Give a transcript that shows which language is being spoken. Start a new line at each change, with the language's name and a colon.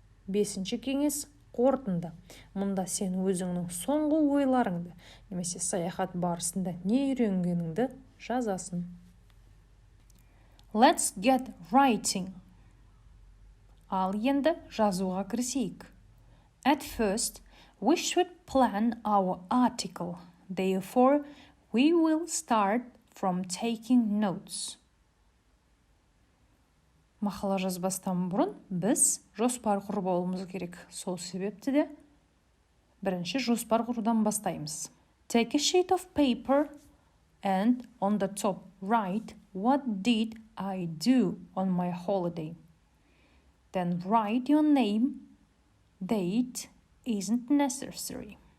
Kazakh: 5-ші кеңес қорытынды. Мұнда сен өзіңнің соңғы ойларыңды, немесе саяхат барысында не үйренгеніңді жазасың.
English: Let's get writing.
Kazakh: Ал енді жазуға кірісейік.
English: At first, we should plan our article. Therefore, we will start from taking notes.
Kazakh: Мақала жазбастан бұрын біз жоспар құрып алуымыз керек. Сол себепті де бірінші жоспар құрудан бастаймыз.
English: Take a sheet of paper and on the top write what did I do on my holiday. Then write your name. Date isn't necessary.